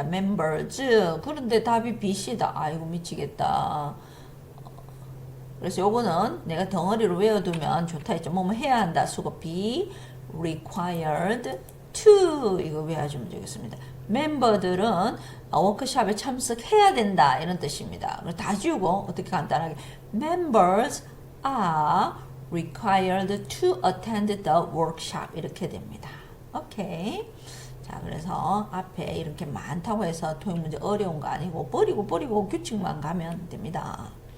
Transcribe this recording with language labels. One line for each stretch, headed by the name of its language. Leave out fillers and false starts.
Korean: members. 그런데 답이 B씨다. 아이고 미치겠다. 그래서 요거는 내가 덩어리로 외워두면 좋다 했죠. 뭐뭐 해야 한다. 수고
English: be required to
Korean: 이거 외워주면 되겠습니다. 멤버들은 워크숍에 참석해야 된다 이런 뜻입니다. 다 지우고 어떻게 간단하게
English: members are required to attend the workshop
Korean: 이렇게 됩니다. 오케이. 자, 그래서 앞에 이렇게 많다고 해서 토익 문제 어려운 거 아니고 버리고 규칙만 가면 됩니다.